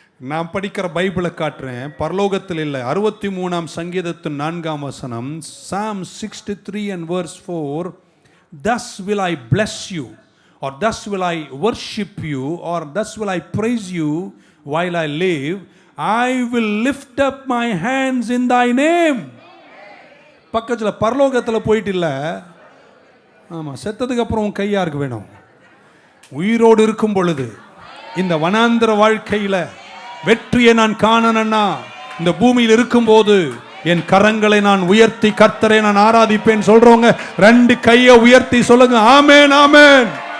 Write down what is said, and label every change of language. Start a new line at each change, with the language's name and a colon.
Tamil: நான் படிக்கிற பைபிளை காட்டுறேன். பரலோகத்தில் இல்லை. 63ஆம் சங்கீதத்தின் 4ஆம் வசனம்,
English: Psalm 63 and verse 4. Thus will I bless you, or thus will I worship you, or thus will I praise you while I live. I will lift up my hands in thy name.
Tamil: பக்கத்தில் பரலோகத்தில் போயிட்டு இல்லை. ஆமாம், செத்ததுக்கு அப்புறம் உன் கை யாருக்கு வேணும்? உயிரோடு இருக்கும் பொழுது இந்த வனாந்திர வாழ்க்கையில் வெற்றியை நான் காணணும்னா, இந்த பூமியில் இருக்கும்போது என் கரங்களை நான் உயர்த்தி கர்த்தரை நான் ஆராதிப்பேன் சொல்றவங்க 2 கையை உயர்த்தி சொல்லுங்க, ஆமென் ஆமென்.